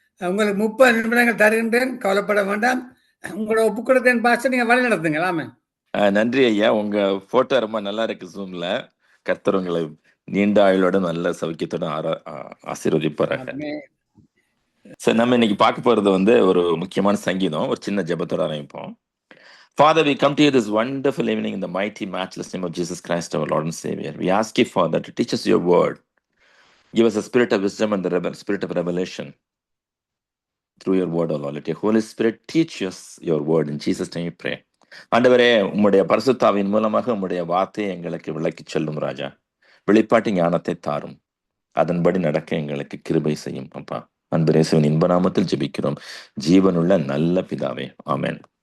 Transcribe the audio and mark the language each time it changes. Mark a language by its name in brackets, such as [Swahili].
[Tamil] உங்களுக்கு 30 நிமிடங்கள் தருகின்றேன். கவலைப்பட வேண்டாம். உங்களோட ஒப்பு கொடுக்கிறேன் பாஸ்டர். நீங்க வழி நடத்துங்களாமே. நன்றி ஐயா. உங்க போட்டோ ரொம்ப நல்லா இருக்கு ஜூம்ல. கர்த்தர் உங்களை நீண்ட ஆயுளோட நல்ல சௌக்கியத்தோட ஆசீர்வதிப்பாராக. சரி, நம்ம இன்னைக்கு பார்க்க போறது ஒரு முக்கியமான சங்கீதம். ஒரு சின்ன ஜெபத்தோட ஆரம்பிப்போம். [English] Father, we come to you this wonderful evening in the mighty, matchless name of Jesus Christ, our Lord and Savior. We ask you, Father, to teach us your word. Give us a spirit of wisdom and the spirit of revelation through your word, O Lord. Let your Holy Spirit teach us your word. In Jesus' name we pray. [Tamil] ஆண்டவரே, உம்முடைய பரிசுத்தாவின் மூலமாக உம்முடைய வார்த்தையை எங்களுக்கு விளக்கி சொல்லும் ராஜா. வெளிப்பாட்டு ஞானத்தை தாரும். அதன்படி நடக்க எங்களுக்கு கிருபை செய்யும் அப்பா. அன்பு இயேசுவின் இன்ப நாமத்தில் ஜெபிக்கிறோம் ஜீவனுள்ள நல்ல பிதாவே. ஆமென்.